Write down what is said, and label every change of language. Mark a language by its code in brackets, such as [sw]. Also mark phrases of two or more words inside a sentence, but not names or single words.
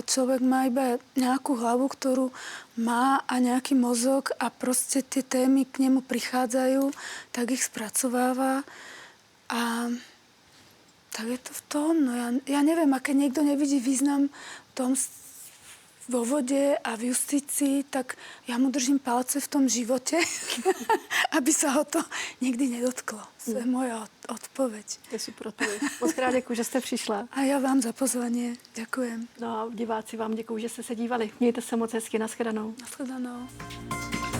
[sk] Človek má iba nejakú hlavu, ktorú má a nejaký mozog a proste tie témy k nemu prichádzajú, tak ich spracováva a Tak je to v tom, no ja neviem, a keď niekto nevidí význam v tom vo vode a v justícii, tak ja mu držím palce v tom živote, aby sa ho to nikdy nedotklo. To je moja odpoveď. [cs] Je super odpověď. Moc krát děkuji, že jste přišla. [sk] A já vám za pozvanie. Ďakujem. [cs] No a diváci vám děkuji, že jste se dívali. Mějte se moc hezky, nashledanou. Nashledanou.